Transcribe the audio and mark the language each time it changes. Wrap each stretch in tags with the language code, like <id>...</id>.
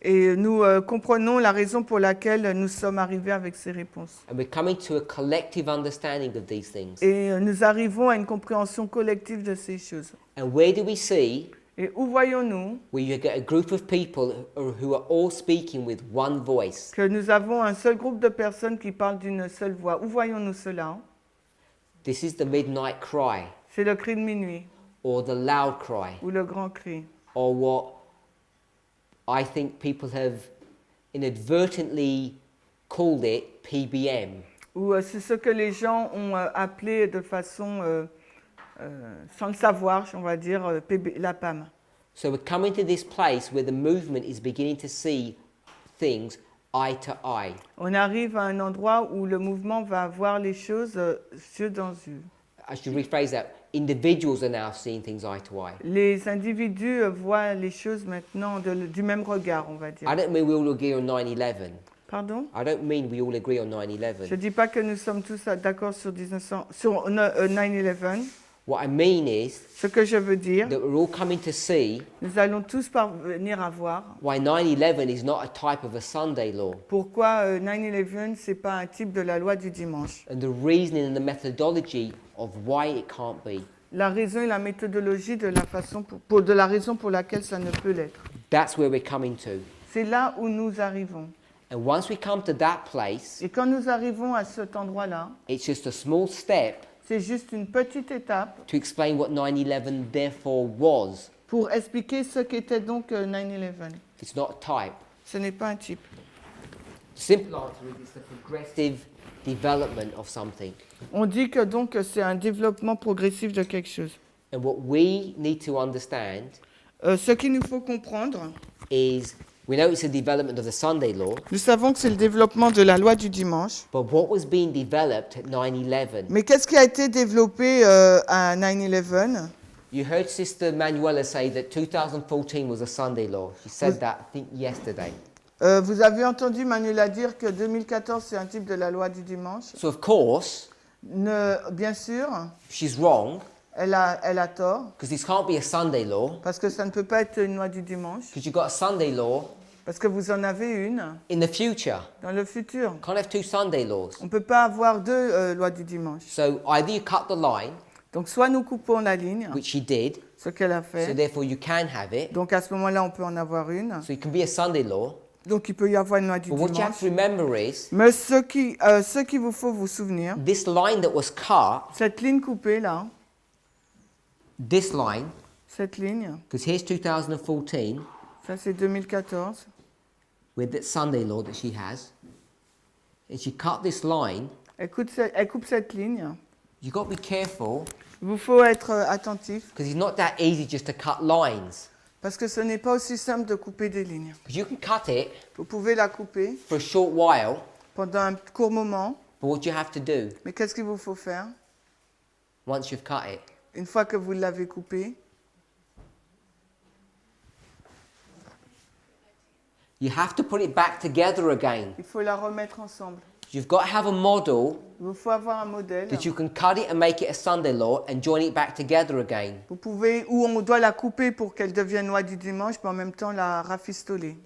<fr>et nous comprenons la raison pour laquelle nous sommes arrivés avec ces réponses.</fr> <en>And we're coming to a collective understanding of these things.</en> <fr>Et nous arrivons à une compréhension collective de ces choses.</fr> <en>And where do we see</en> <fr>Et où voyons-nous</fr> <en>where you get a group of people who are all speaking with one voice?</en> <fr>que nous avons un seul groupe de personnes qui parlent d'une seule voix? Où voyons-nous cela?</fr> <en>This is the midnight cry,</en> <fr>C'est le cri de minuit</fr> <en>or the loud cry,</en> <fr>ou le grand cri.</fr> <en>or what I think people have inadvertently called it PBM.</en> <fr>Ou c'est ce que les gens ont appelé de façon, sans le savoir, on va dire, la PAM.</fr> <en>So we're coming to this place where the movement is beginning to see things eye to eye.</en> <fr>On arrive à un endroit où le mouvement va voir les choses yeux dans yeux.</fr> <en>I should rephrase that. Individuals are now seeing things eye to eye.</en> <fr>Les individus voient les choses maintenant du même regard, on va dire.</fr> <en>I don't mean we all agree on 9/11.</en> <fr>Pardon?</fr> <en>I don't mean we all agree on</en> <fr>Je</fr> <en>9/11.</en> <fr>ne dis pas que nous sommes tous d'accord sur 9/11.</fr> <en>What I mean is</en> <fr>Ce que je veux dire,</fr> <en>that we're all coming to see</en> <fr>nous allons tous parvenir à voir</fr> <en>why 9/11 is not a type of a Sunday law.</en> <fr>pourquoi 9/11, ce n'est pas un type de la loi du dimanche.</fr> <en>And the reasoning and the methodology of why it can't be.</en> <fr>La raison et la méthodologie de la façon de la raison pour laquelle ça ne peut l'être.</fr> <en>That's where we're coming to.</en> <fr>C'est là où nous arrivons.</fr> <en>And once we come to that place,</en> <fr>Et quand nous arrivons à cet endroit-là,</fr> <en>it's just a small step</en> <fr>c'est juste une petite étape</fr> <en>to explain what 9/11 therefore was.</en> <fr>pour expliquer ce qu'était donc 9/11.</fr> <en>It's not a type.</en> <fr>Ce n'est pas un type.</fr> <en>The simple answer is it's the progressive development of something.</en> <fr>On dit que donc c'est un développement progressif de quelque chose.</fr> <en>And what we need to understand</en> <fr>Ce qu'il nous faut comprendre,</fr> <en>is we know it's a development of the Sunday law,</en> <fr>nous savons que c'est le développement de la loi du dimanche.</fr> <en>but what was being developed at 9/11?</en> <fr>Mais qu'est-ce qui a été développé à 9/11?</fr> <en>You heard Sister Manuela say that 2014 was a Sunday law. She said that, I think, yesterday.</en> <fr>Vous avez entendu Manuela dire que 2014 c'est un type de la loi du dimanche.</fr> <en>So of course,</en> <fr>Bien sûr,</fr> <en>she's wrong,</en> <fr>elle a tort,</fr> <en>because this can't be a Sunday law,</en> <fr>parce que ça ne peut pas être une loi du dimanche,</fr> <en>because you've got a Sunday law</en> <fr>parce que vous en avez une</fr> <en>in the future.</en> <fr>dans le futur.</fr> <en>Can't have two Sunday laws.</en> <fr>On ne peut pas avoir deux lois du dimanche.</fr> <en>So either you cut the line,</en> <fr>Donc soit nous coupons la ligne,</fr> <en>which she did,</en> <fr>ce qu'elle a</fr> <en>so</en> <fr>fait,</fr> <en>therefore you can have it.</en> <fr>donc à ce moment-là on peut en avoir une.</fr> <en>So it can be a Sunday law.</en> <fr>Donc il peut y avoir une loi du</fr> <en>But what you have</en> <fr>dimanche.</fr> <en>to remember is</en> <fr>Mais ce qu'il vous faut vous souvenir,</fr> <en>this line that was cut,</en> <fr>cette ligne coupée là,</fr> <en>this line,</en> <fr>cette ligne,</fr> <en>because here's 2014</en> <fr>ça c'est 2014.</fr> <en>with that Sunday law that she has, and she cut this line.</en> <fr>Elle coupe cette ligne.</fr> <en>You've got to be careful,</en> <fr>Il vous faut être attentif</fr> <en>because it's not that easy just to cut lines.</en> <fr>parce que ce n'est pas aussi simple de couper des lignes.</fr> <en>Because you can cut it</en> <fr>Vous pouvez la couper</fr> <en>for a short while,</en> <fr>pendant un court moment,</fr> <en>but what you have to do</en> <fr>mais qu'est-ce qu'il vous faut faire</fr> <en>once you've cut it?</en> <fr>une fois que vous l'avez coupée?</fr> <en>You have to put it back together again.</en> <fr>Il faut la remettre ensemble.</fr> <en>You've got to have a model</en> <fr>Il vous faut avoir un modèle.</fr> <en>that you can cut it and make it a Sunday law and join it back together again.</en> <fr>Vous pouvez, ou on doit la couper pour qu'elle devienne loi du dimanche, mais en même temps la rafistoler.</fr>